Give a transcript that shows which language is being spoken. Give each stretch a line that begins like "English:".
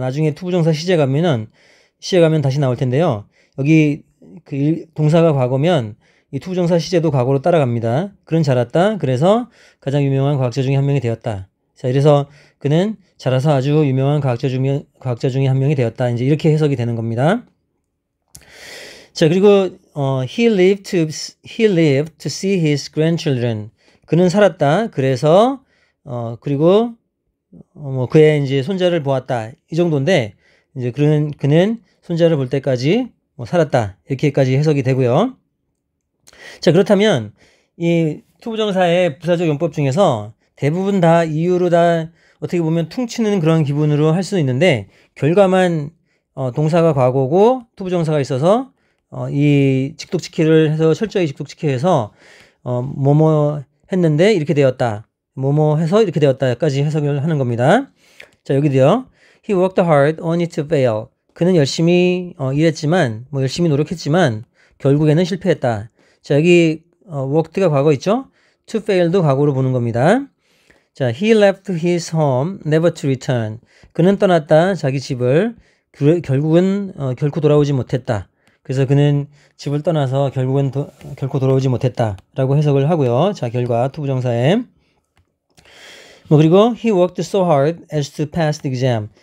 Korean: 나중에 투부정사 시제 가면 다시 나올 텐데요. 여기 동사가 과거면 이 투부정사 시제도 과거로 따라갑니다. 그는 자랐다. 그래서 가장 유명한 과학자 중에 한 명이 되었다. 자, 이래서 그는 자라서 아주 유명한 과학자 중에 한 명이 되었다. 이제 이렇게 해석이 되는 겁니다. 자, 그리고
English: he lived to see his grandchildren.
Korean: 그는 살았다. 그래서 그리고 뭐 그의 이제 손자를 보았다. 이 정도인데 이제 그는 손자를 볼 때까지 뭐 살았다. 이렇게까지 해석이 되고요. 자, 그렇다면 이 투부정사의 부사적 용법 중에서 대부분 다 이유로 다 어떻게 보면 퉁치는 그런 기분으로 할 수는 있는데 결과만 동사가 과거고 투부정사가 있어서 이 직독직해를 해서 철저히 직독직해해서 뭐뭐 했는데 이렇게 되었다. 뭐뭐 해서 이렇게 되었다까지 해석을 하는 겁니다. 자, 여기도요.
English: He worked hard only to fail.
Korean: 그는 열심히 일했지만 뭐 열심히 노력했지만 결국에는 실패했다. 자, 여기 worked가 과거 있죠? to fail도 과거로 보는 겁니다. 자,
English: he left his home never to return.
Korean: 그는 떠났다. 자기 집을 결국은 결코 돌아오지 못했다. 그래서 그는 집을 떠나서 결국은 결코 돌아오지 못했다라고 해석을 하고요. 자, 결과 투부정사에 뭐 그리고
English: he worked so hard as to pass the exam.